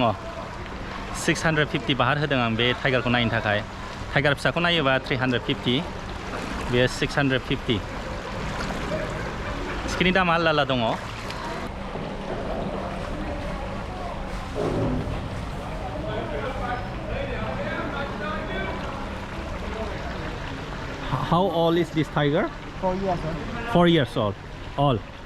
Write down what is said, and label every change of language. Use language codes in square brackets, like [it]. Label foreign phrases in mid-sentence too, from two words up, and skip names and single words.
[brx] 650 बाहार होदों आं बे टाइगारखौ नायनो थाखाय टाइगार फिसाखौ नायोबा 350 बेयो 650 टिकेटनि दामा आलदा आलदा दङ [en] How old is this tiger? 4 years, huh? 4 years old. All.